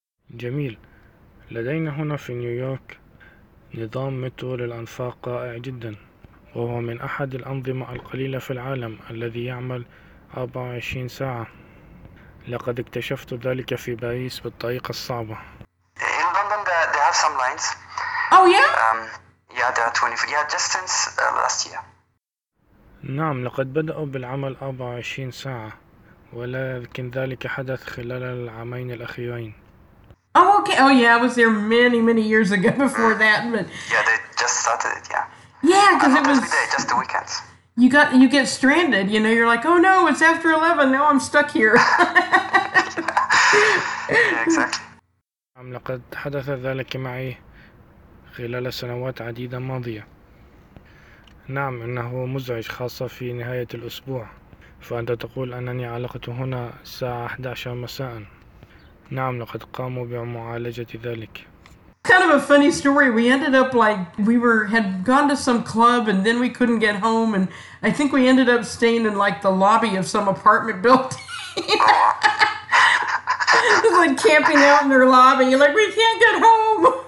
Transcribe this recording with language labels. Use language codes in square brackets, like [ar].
[ar] جميل، لدينا هنا في نيويورك نظام مترو للأنفاق رائع جدا، وهو من أحد الأنظمة القليلة في العالم الذي يعمل 24 ساعة. لقد اكتشفت ذلك في باريس بالطريقة الصعبة. [en] In London they have some lines. Oh yeah. Yeah, they are 24. Yeah, just since last year. نعم، لقد بدأوا بالعمل 24 ساعة، ولكن ذلك حدث خلال العامين الأخيرين. Oh okay. Oh yeah, I was there many many years ago before that. But yeah, they just started it. Yeah. Yeah, because it was day, just the weekends. You get stranded, you know. You're like, oh no, it's after 11. Now I'm stuck here. Yeah, exactly. [ar] لقد حدث ذلك معي خلال سنوات عديدة ماضية. نعم، إنه مزعج خاصة في نهاية الأسبوع، فأنت تقول أنني علقت هنا الساعة 11 مساء. نعم، لقد قاموا بمعالجة ذلك. [en] Kind of a funny story. We ended up like we had gone to some club and then we couldn't get home, and I think we ended up staying in like the lobby of some apartment building. It was like camping out in their lobby. You're like, we can't get home.